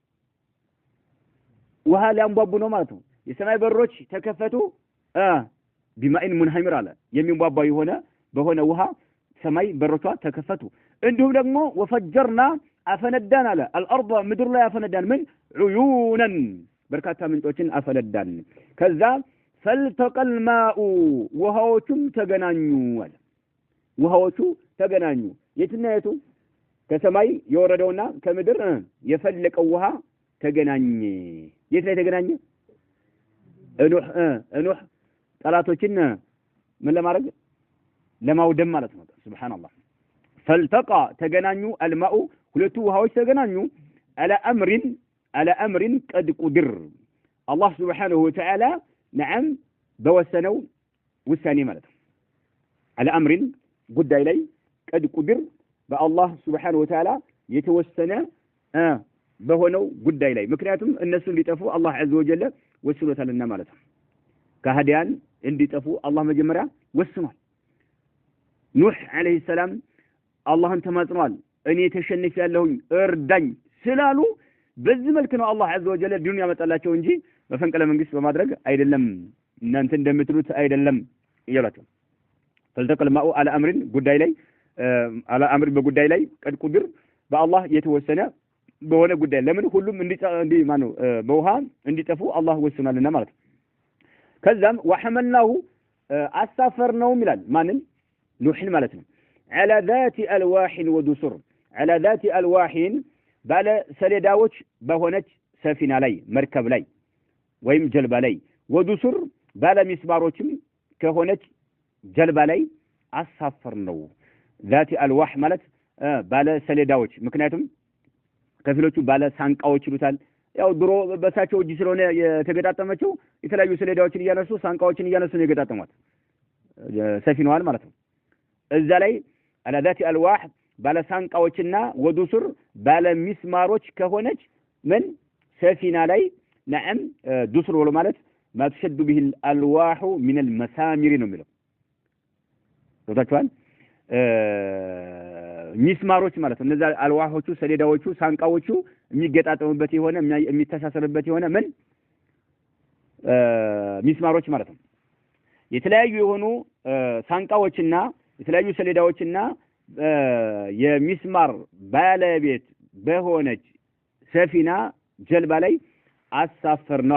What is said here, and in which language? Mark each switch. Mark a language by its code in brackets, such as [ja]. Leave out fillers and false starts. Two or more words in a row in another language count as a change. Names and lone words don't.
[am] ውሃ ሊያንቧቡ ነው ማለት ነው የሰማይ በሮች ተከፈቱ [ar] بماء منهمر [am] አለ የሚንቧቧ በሆነ ውሃ ሰማይ በሮቿ ተከፈቱ እንዲሁም ደግሞ ወፈጀርና አፈነዳን አለ الارض ምድር ላይ አፈነዳን ምን ዑዩነን በርካታ ምንጮችን አፈነዳን ከዛ [ar] فالتقى الماء [am] ውሃዎቹም ተገናኙ አለ ውሃዎቹ ተገናኙ የትና የቱ ከሰማይ የወረደውና ከምድር የፈለቀው ውሃ ተገናኘ የት ላይ ተገናኘ ኑህ ጠላቶችን ምን ለማድረግ ለማውደም ማለት ነው ሱብሃንአላህ فالتقى ተገናኙ الماء ሁለቱ ውሃዎች ተገናኙ [ar] على امر قد قدر الله سبحانه وتعالى نعم [am] በወሰነው ውሳኔ ማለት ነው [ar] على امر [am] ጉዳይ ላይ [ar] قد قدر [am] በአላህ [ar] سبحانه وتعالى [am] የተወሰነ በሆነው ጉዳይ ላይ ምክንያቱም እነሱ ሊጠፉ አላህ [ar] عز وجل [am] ወስኖታልና ማለት ነው ከሃዲያን እንዲጠፉ አላህ መጀመሪያ ወስኗል ኑህ [ar] عليه السلام [am] አላህን ተማጽኗል እኔ ተሸንፍ ያለሁኝ እርዳኝ ስላሉ በዚህ መልኩ ነው አላህ [ar] عز وجل [am] ዱንያ መጣላቸው እንጂ በፈንቀለ መንግስት በማድረግ አይደለም እናንተ እንደምትሉት አይደለም ይላቸው [ar] فالتقى الماء على امر [am] ጉዳይ ላይ [ar] على امر [am] በጉዳይ ላይ [ar] قد قدر [am] በአላህ የተወሰነ በሆነ ጉዳይ ለምን ሁሉም እንዲ ማነው በውሃ እንዲጠፉ አላህ ወስኗልና ማለት ነው ከዛም وحملناه አሳፈርነው ይላል ማንን ኑህን ማለት ነው [ar] على ذات الواح ودسر على ذات الواح [am] ባለ ሰሌዳዎች በሆነች ሰፊና ላይ መርከብ ላይ ወይም ጀልባ ላይ ወዱሱር ባለ ሚስማሮችም ከሆነች ጀልባ ላይ አሳፈርነው [ar] ذات الواح [am] ማለት ባለ ሰሌዳዎች ምክንያቱም ከፊሎቹ ባለ ሳንቃዎች ይሉታል ያው ድሮ በሳቸው እጅ ስለሆነ የተገጣጠመቸው የተለያዩ ሰሌዳዎችን እያነሱ ሳንቃዎችን እያነሱ ነው የገጣጠሟት ሰፊናዋን ማለት ነው እዛ ላይ [ar] على ذات الواح [am] ባለ ሳንቃዎችና ወዱሱር ባለ ሚስማሮች ከሆነች ምን ሰፊና ላይ نعم ዱሱር ወለ ማለት [ar] ما تشد به الالواح من المسامير [am] ነው የሚለው ወጣቷል ሚስማሮች ማለት ነው እነዛ አልዋሆቹ ሰሌዳዎቹ ሳንቃዎቹ የሚገጣጠሙበት የሆነ የሚተሳሰርበት የሆነ ምን ሚስማሮች ማለት ነው የተለያዩ የሆኑ ሳንቃዎችና የተለያዩ ሰሌዳዎችና የሚስማር ባለቤት በሆነች ሰፊና ጀልባ ላይ አሳፈርነው